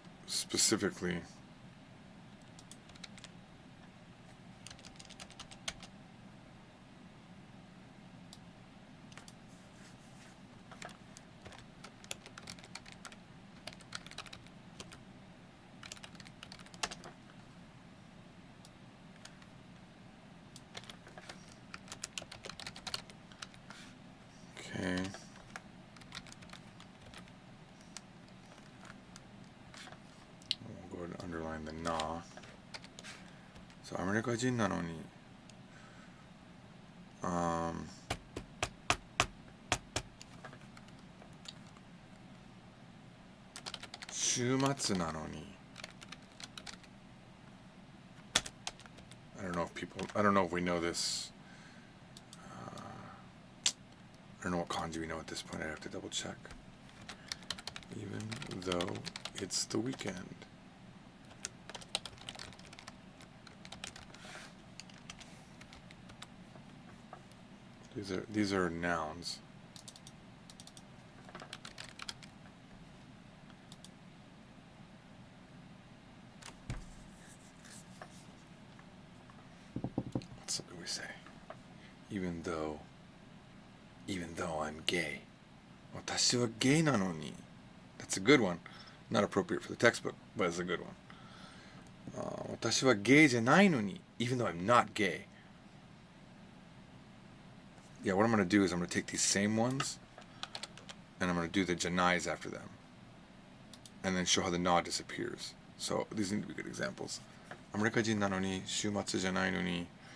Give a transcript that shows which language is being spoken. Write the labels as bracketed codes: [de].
[en] Specifically, okay. We'll go ahead and underline the na. [ja] So, アメリカ人なのに、週末なのに. [en] I don't know if we know this. I don't know what kanji we know at this point. I have to double check. Even though it's the weekend. These are nouns. What do we say? Even though I'm gay. [ja] 私はゲイなのに. [en] That's a good one. Not appropriate for the textbook, but it's a good one. [ja] 私はゲイじゃないのに. [en] Even though I'm not gay. Yeah, what I'm going to do is I'm going to take these same ones and I'm going to do the janais after them. And then show how the na disappears. So these need to be good examples. [ja] アメリカ人なのに週末じゃないのに.